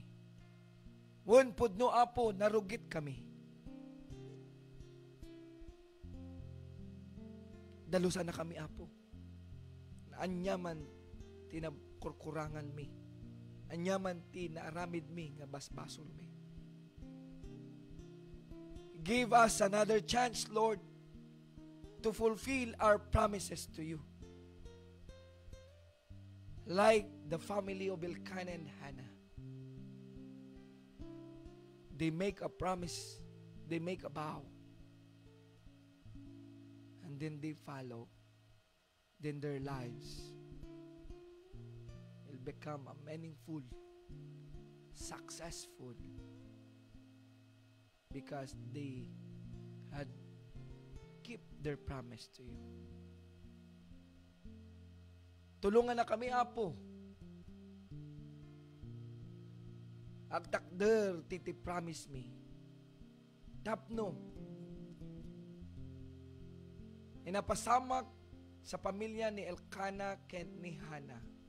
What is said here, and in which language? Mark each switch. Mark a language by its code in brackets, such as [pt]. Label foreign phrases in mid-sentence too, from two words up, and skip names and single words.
[ilo] Wen pudno, Apo, narugit kami. Dalusan na kami, Apo. Anyaman tinakurkurangan mi. Anyaman tinaaramid mi nga basbasol mi. [en] Give us another chance, Lord, to fulfill our promises to you. Like the family of Elkanah and Hannah. They make a promise, they make a vow, and then they follow. Then their lives will become a meaningful, successful, because they had keep their promise to you. [ilo] Tulungan na kami, Apo. Agtakder titi promise me. Tapno. Inapasamak sa pamilya ni Elkanah ken ni Hannah.